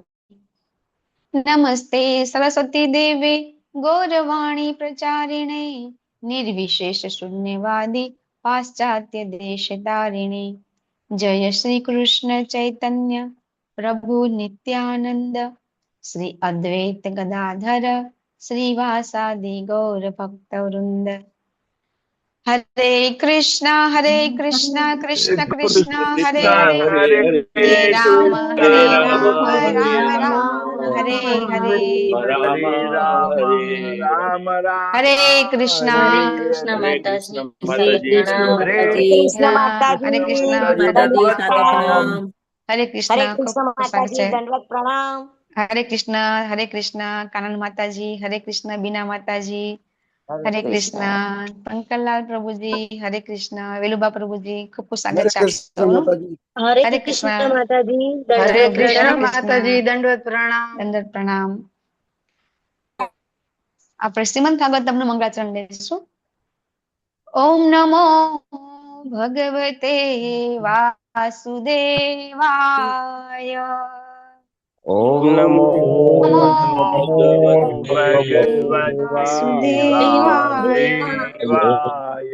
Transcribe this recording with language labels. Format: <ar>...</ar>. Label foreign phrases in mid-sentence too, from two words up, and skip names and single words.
<sa>नमस्ते सरस्वती देवे गौरवाणी प्रचारिणे निर्विशेष शून्यवादी पाश्चात्य देश तारिणे। जय श्री कृष्ण चैतन्य प्रभु नित्यानंद श्री अद्वैत गदाधर श्रीवासादि गौर भक्त वृंद। हरे कृष्णा कृष्ण कृष्णा हरे हरे हरे राम राम राम हरे हरे। हरे राम राम राम हरे कृष्णा हरे कृष्ण हरे।</sa> <gu>माताजी हरे સાદર પ્રણામ हरे कृष्णा माताजी હરે કૃષ્ણા माताजी माताजी दंडवत सादर प्रणाम। प्रणाम हरे हरे કૃષ્ણા ખૂબ कृष्ण ખૂબ સ્વાગત माताजी છે। દંડવત પ્રણામ। હરે કૃષ્ણા કાનન માતાજી, હરે કૃષ્ણા બીના માતાજી, હરે કૃષ્ણા પંકલાલ પ્રભુજી, હરે કૃષ્ણા વેલુબા પ્રભુજી, ખૂબ ખૂબ સ્વાગત છે આપ સૌનું। हरे हरे कृष्ण कृष्णा माताजी हरे दंडवत कृष्ण प्रणाम। माताजी દંડવત પ્રણામ। દંડવત પ્રણામ। આપણે શ્રીમદ ભાગવતમનું મંગળાચરણ લઈશું।</gu> <sa>ओम नमो भगवते वासुदेवाय। ओम ओम नमो नमो भगवते वासुदेवाय। वासुदेवाय।</sa>